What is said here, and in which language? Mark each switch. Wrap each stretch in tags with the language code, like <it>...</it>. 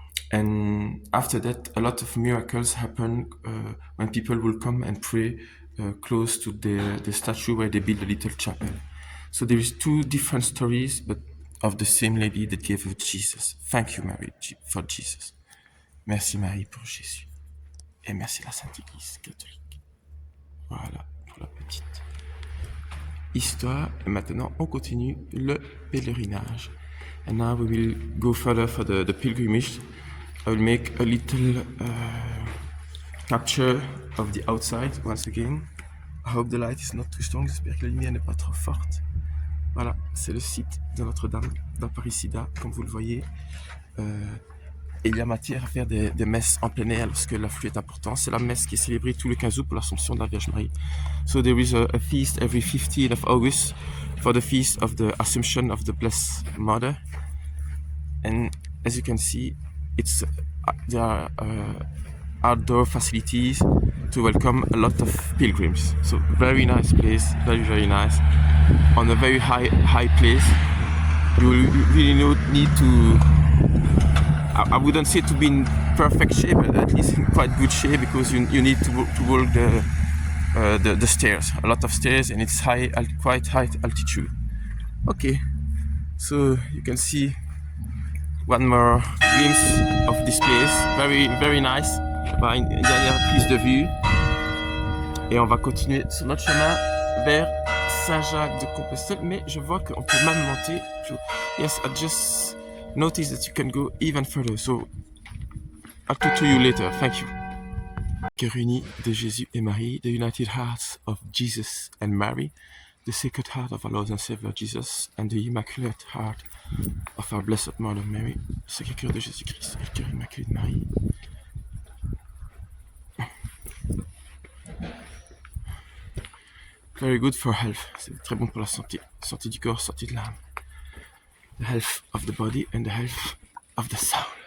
<en>And after that, a lot of miracles happen when people will come and pray close to the statue where they build a little chapel. So there is two different stories, but of the same lady that gave us Jesus. Thank you, Mary, for Jesus.</en> <fr>Merci, Marie, pour Jésus. Et merci la Sainte Église catholique. Voilà pour la petite histoire. Et maintenant, on continue le pèlerinage.</fr> <en>And now we will go further for the pilgrimage. I will make a little capture of the outside once again. I hope the light is not too strong.</en> <fr>J'espère que la lumière n'est pas trop forte. Voilà, c'est le site de Notre-Dame d'Aparecida, comme vous le voyez. Et il y a matière à faire des messes en plein air lorsque l'afflux est important. C'est la messe qui est célébrée tous les 15 août pour l'Assomption de la Vierge Marie.</fr> <en>So there is a feast every 15th of August for the feast of the Assumption of the Blessed Mother. And as you can see, there are outdoor facilities to welcome a lot of pilgrims. So very nice place, very, very nice. On a very high place. You really need to, I wouldn't say to be in perfect shape, but at least in quite good shape, because you need to walk the stairs, a lot of stairs, and it's quite high altitude. Okay, so you can see one more glimpse of this place, very, very nice.</en> <fr>Une dernière prise de vue. Et on va continuer sur notre chemin vers Saint-Jacques de Compostelle, mais je vois qu'on peut même monter.</fr> <en>Yes, I just noticed that you can go even further, so I'll talk to you later. Thank you.</en> <fr>Cœur uni de Jésus et Marie,</fr> <en>the United Hearts of Jesus and Mary, the Sacred Heart of our Lord and Savior Jesus, and the Immaculate Heart of our Blessed Mother Mary,</en> <fr>le Sacré Cœur de Jésus-Christ et le Cœur Immaculé de Marie.</fr> <en>Very good for health.</en> <fr>C'est très bon pour la santé. Santé du corps, santé de l'âme.</fr> <en>The health of the body and the health of the soul.</en>